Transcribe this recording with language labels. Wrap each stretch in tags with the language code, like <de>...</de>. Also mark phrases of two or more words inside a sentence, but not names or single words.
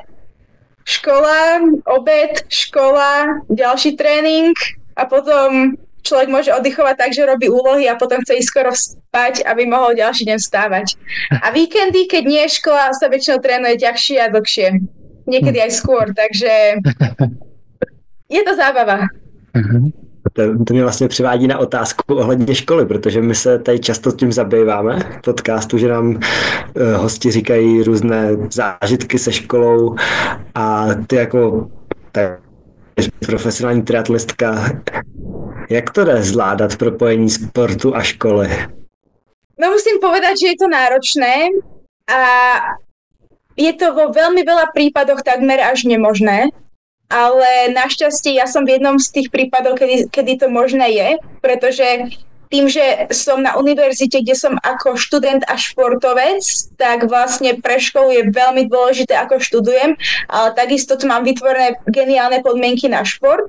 <sk>Škola, obed, škola, ďalší tréning a potom človek môže oddychovať tak, že robí úlohy a potom chce ísť skoro spať, aby mohol ďalší deň vstávať. A víkendy, keď nie je škola, sa väčšinou trénuje ťažšie a dlhšie. Niekedy aj skôr, takže je to zábava.</sk> <cs>To mě vlastně přivádí na otázku ohledně školy, protože my se tady často tím zabýváme v podcastu, že nám hosti říkají různé zážitky se školou a ty jako profesionální triatletka. Jak to dá zvládat propojení sportu a školy?</cs> <sk>No musím povedať, že je to náročné a je to vo veľmi veľa prípadoch takmer až nemožné, ale našťastie ja som v jednom z tých prípadov, kedy to možné je, pretože tým, že som na univerzite, kde som ako študent a športovec, tak vlastne pre školu je veľmi dôležité, ako študujem, ale takisto tu mám vytvorené geniálne podmienky na šport.</sk>